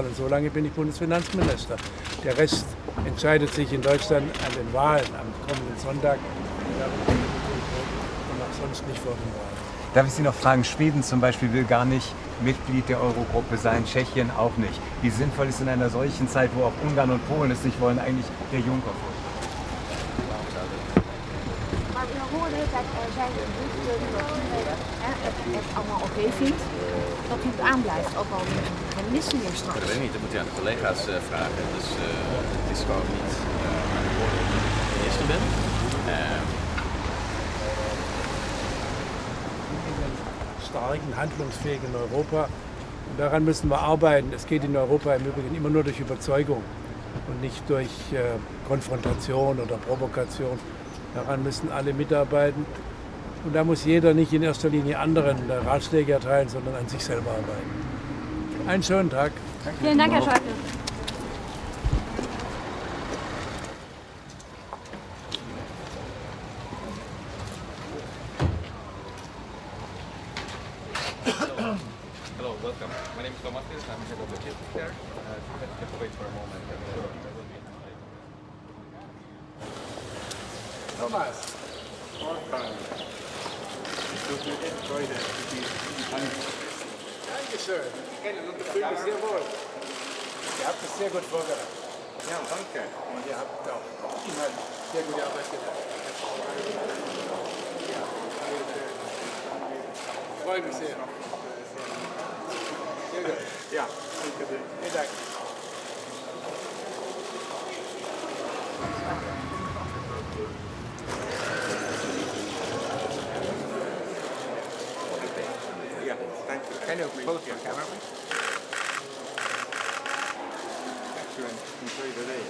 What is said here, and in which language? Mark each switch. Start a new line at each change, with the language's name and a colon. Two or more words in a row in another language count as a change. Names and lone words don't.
German: Und so lange bin ich Bundesfinanzminister. Der Rest entscheidet sich in Deutschland an den Wahlen am kommenden Sonntag. Und auch sonst nicht vor den Wahlen. Darf ich Sie noch fragen, Schweden zum Beispiel will gar nicht Mitglied der Eurogruppe sein, Tschechien auch nicht. Wie sinnvoll ist in einer solchen Zeit, wo auch Ungarn und Polen es nicht wollen, eigentlich der Juncker vor?
Dutch: Maar we horen dat er zijn berichten dat u het allemaal oké vindt, dat u het aanblijft, ook al met vermissingen straks. Dat weet ik niet, dat moet je aan de collega's vragen. Dus het is gewoon niet mijn woorden dat ik minister ben.
German: Starken, handlungsfähigen Europa. Und daran müssen wir arbeiten. Es geht in Europa im Übrigen immer nur durch Überzeugung und nicht durch Konfrontation oder Provokation. Daran müssen alle mitarbeiten. Und da muss jeder nicht in erster Linie anderen Ratschläge erteilen, sondern an sich selber arbeiten. Einen schönen Tag. Vielen Dank, Herr Schäuble.
English: Hello, welcome. My name is Thomas. I'm head of logistics there. You have to wait for a moment. Thomas, welcome. Du enjoyed it.
German: Dankeschön. Ich fühle mich sehr wohl. Ihr habt es sehr gut vorbereitet. Ja, danke. Und ihr habt auch inhaltlich sehr gute Arbeit gemacht. Ja, ich freue mich sehr. Sehr gut. Ja, vielen Dank.
English: Yeah, thank you. Can you close your camera, please? Thank you and enjoy the day.